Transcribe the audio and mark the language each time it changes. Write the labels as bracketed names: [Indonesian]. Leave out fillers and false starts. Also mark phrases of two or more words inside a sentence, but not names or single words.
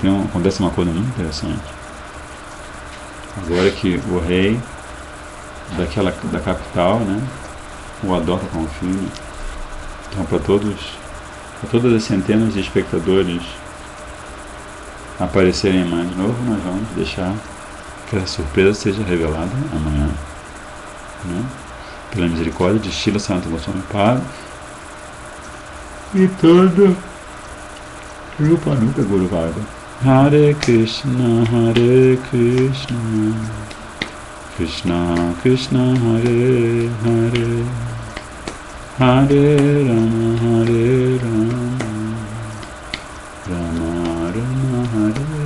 [Portuguese] Acontece uma coisa muito interessante. Agora que o rei da capital, né, o adota como filho, então para todas as centenas de espectadores aparecerem amanhã de novo, nós vamos deixar que a surpresa seja revelada amanhã, né? Pela misericórdia de Srila Sanata Goswami Pada e todo [Sanskrit] Rupa Nuka Guru Varga. Hare Krishna, Krishna Krishna, Hare Hare, Hare Rama, Rama Rama, Hare